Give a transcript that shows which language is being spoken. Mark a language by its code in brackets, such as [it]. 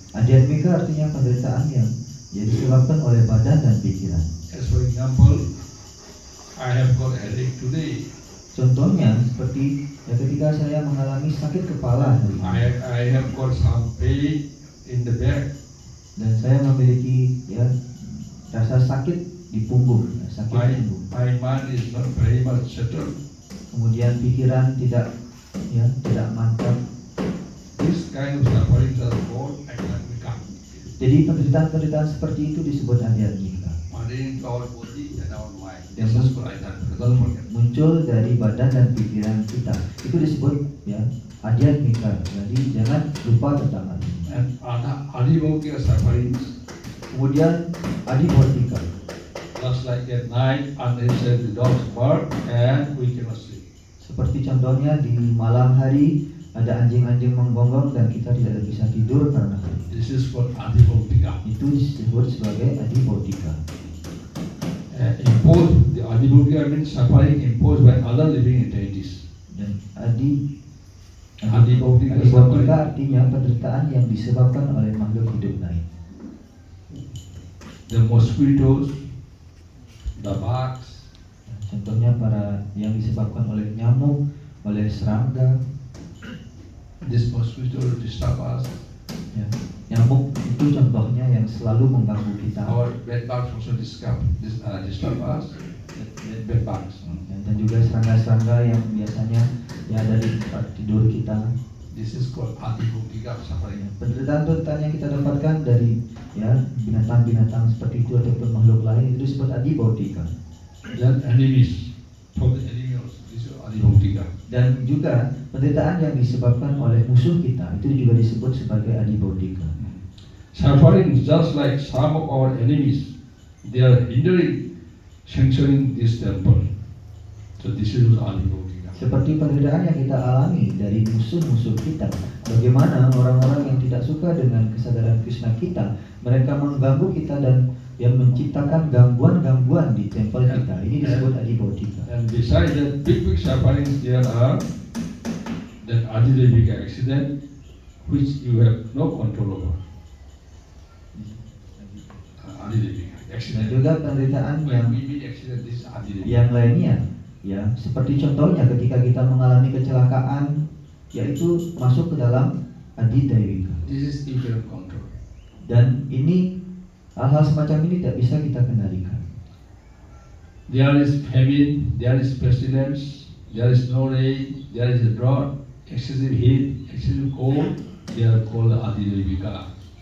[id] Adhyatmika artinya penderitaan yang disebabkan oleh badan dan pikiran. [en] As for example, I have got a headache today. [id] Contohnya seperti ya, ketika saya mengalami sakit kepala hari ini [en] I have got some pain in the back. [id] dan saya memiliki ya rasa sakit di punggung, ya, sakit [en] My [id] punggung. [en] mind is not very much settled. [id] Kemudian pikiran tidak mantap. [en] This kind of suffering is called Adhyatmika. Jadi penderitaan-penderitaan seperti itu disebut adhyatmika. Pertaining to our body and our mind. This is called Adhyatmika. Don't forget. [id] Muncul dari badan dan pikiran kita. Itu disebut ya adhyatmika. Jadi jangan lupa tentang hal ini. [en] And Adi Bhautika suffering, [id] Kemudian adibhautika. [en] just like at night, unnecessary the dogs bark and we cannot sleep. [id] Seperti contohnya di malam hari ada anjing-anjing menggonggong dan kita tidak bisa tidur karena hal itu. [en] This is called Adi Bhautika. [id] Itu disebut sebagai adibhautika. [en] Imposed, the Adi Bhautika means suffering imposed by other living entities. [id] Dan Adibhautika adibhautika artinya penderitaan yang disebabkan oleh makhluk hidup lain. [en] The mosquitoes, the bugs, [id] Contohnya para yang disebabkan oleh nyamuk, oleh serangga. [en] this mosquito will disturb us. [id] Ya. Nyamuk itu contohnya yang selalu mengganggu kita. [en] Our bed bugs also disturb us. Bed bugs. [id] Dan juga serangga-serangga yang biasanya ya ada di tempat tidur kita. [en] This is called Adi Bhautika suffering. [id] Penderitaan-penderitaan yang kita dapatkan dari ya binatang-binatang seperti itu ataupun makhluk lain itu disebut adibhautika. [en] Then enemies, from the enemy also, this is Adi Bhautika. [id] Dan juga penderitaan yang disebabkan oleh musuh kita itu juga disebut sebagai adibhautika. [en] Suffering is just like some of our enemies. They are hindering sanctioning this temple. So this is Adi Bhautika. [id] Seperti penderitaan yang kita alami dari musuh-musuh kita. Bagaimana orang-orang yang tidak suka dengan kesadaran Krishna kita, mereka mengganggu kita dan yang menciptakan gangguan-gangguan di tempel kita. Ini disebut adibautika. [en] And besides that big sufferings, there are that adilevika accident which you have no control over. Adilevika [id] Dan [en] accident. [id] juga penderitaan yang [en] When we meet accident, this is adilevika. [id] yang lainnya, ya seperti contohnya ketika kita mengalami kecelakaan, yaitu masuk ke dalam adidewika. [en] This is you cannot control. [id] Dan ini hal-hal semacam ini tidak bisa kita kendalikan. [en] There is famine, there is pestilence, there is no rain, there is a drought, excessive heat, excessive cold. They are called adilevika.